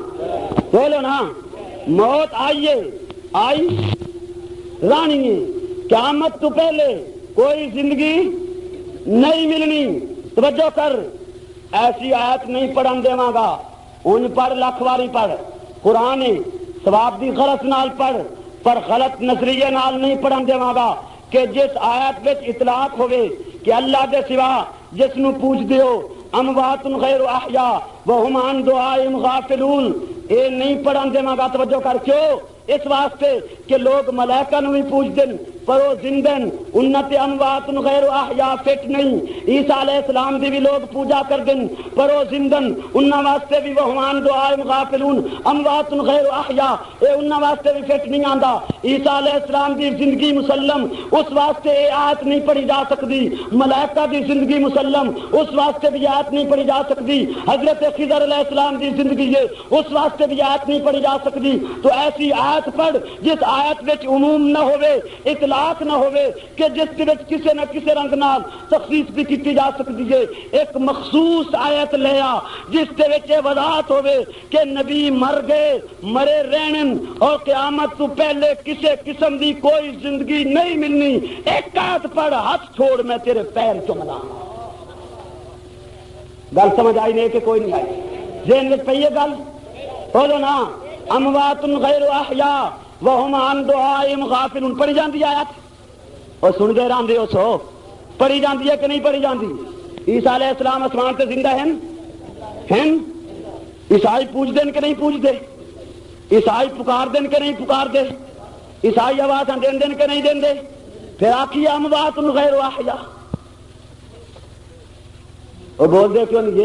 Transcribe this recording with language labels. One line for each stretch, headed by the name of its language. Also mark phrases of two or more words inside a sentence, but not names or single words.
Punjabi: بولو نا، موت آئیے، آئی رانی ہے، قیامت تو پہلے کوئی زندگی نہیں ملنی۔ توجہ کر، ایسی آیت نہیں پڑھن دیواں گا، ان پڑھ لکھ واری پڑھ، قرآن ثواب دی غلط نال پڑھ پر غلط نظریے نال نہیں پڑھن دیواں گا کہ جس آیت وچ اطلاق ہوئے کہ اللہ دے سوا جس نو پوچھ دیو
Arabic: اموات غیر احیاء وہم عن دعائہم غافلون،
Punjabi: اے نہیں پڑھن دیواں گا۔ توجہ کر، کیوں؟ اس واسطے کہ لوگ ملائکہ نو بھی پوچھ دن پر وہ زندن انت
Arabic: اموات غیر احیاء
Punjabi: فٹ نہیں، عیسیٰ علیہ السلام دی بھی لوگ پوجا کر دن پر وہ زندن انہاں واسطے بھی
Arabic: وہم عن دعائہم غافلون، اموات غیر احیاء
Punjabi: اے انہاں واسطے بھی فٹ نہیں آندا۔ عیسیٰ علیہ السلام دی زندگی مسلم، اس واسطے اے آیت نہیں پڑھی جا سکتی۔ ملائکہ دی زندگی مسلم، اس واسطے بھی آیت نہیں پڑھی جا سکتی۔ حضرت خضر علیہ السلام دی زندگی ہے، اس واسطے بھی آیت نہیں پڑھی جا سکتی۔ تو ایسی آیت پڑھ جس آیت وچ عموم نہ ہوئے، اطلاق نہ ہوئے کہ جس دے وچ کسے نہ کسے رنگ نال تخصیص بھی کیتی جا سکتی ہے۔ ایک مخصوص آیت لیا جس دے وچ وضاحت ہوئے کہ نبی مر گئے، مرے رہن اور قیامت تو پہلے کسے قسم دی کوئی زندگی نہیں ملنی۔ ایک آیت پڑھ، ہاتھ چھوڑ میں تیرے پیر چومنا۔ گل سمجھ آئی نہیں کہ کوئی نہیں آئی؟ ذہن وچ پئی ہے گل؟ بولو نا،
Arabic: اموات غیر احیاء وہم عن دعائہم غافلون
Punjabi: پڑھی جاندی آیت؟ اور سن دے راندے ہو سو پڑھی جاندی ہے کہ نہیں پڑھی جاندی؟
Urdu: عیسیٰ علیہ السلام آسمان سے زندہ ہیں؟
Punjabi: عیسائی پوچھ دین کہ نہیں پوچھ دے؟ عیسائی پکار دین کہ نہیں پکار دے؟ عیسائی آواز دین دین کہ نہیں دین دے؟ پھر آکھی
Arabic: اموات غیر احیاء،
Punjabi: وہ بول دے کیوں نہیں؟